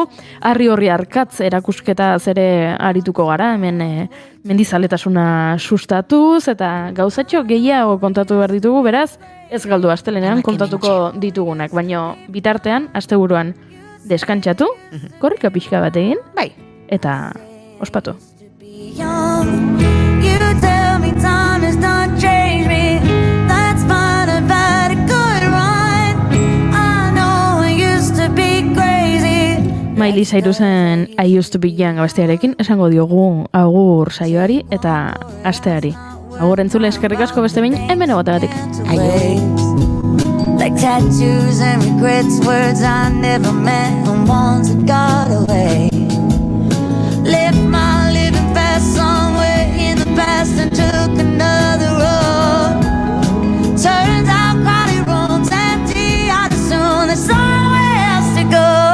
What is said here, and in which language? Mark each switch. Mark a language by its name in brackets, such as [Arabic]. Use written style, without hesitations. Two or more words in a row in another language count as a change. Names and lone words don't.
[Basque] Harri horri arkatz erakusketa zere arituko gara, hemen mendizaletasuna sustatuz eta gauzatxo gehiago kontatu behar ditugu, beraz, ez galdu astelenean kontatuko ditugunak, baina bitartean, asteburuan deskantxatu, korrika pixka bat egin, eta ospatu. [English] You tell me time has not changed me. That's fine, I've had a good run. I know I used to be crazy. [Basque] Miley Cyrusen [English] I used to be young [Basque] abestiarekin esango diogu agur saioari eta asteari. Agur entzule, eskerrik asko beste behin, hemen egotagatik. [English] Like tattoos and regrets, words I never meant, and ones that got away. Left my living fast somewhere in the past and took another road. Turns out crowded rooms empty, I'd assume there's somewhere else to go.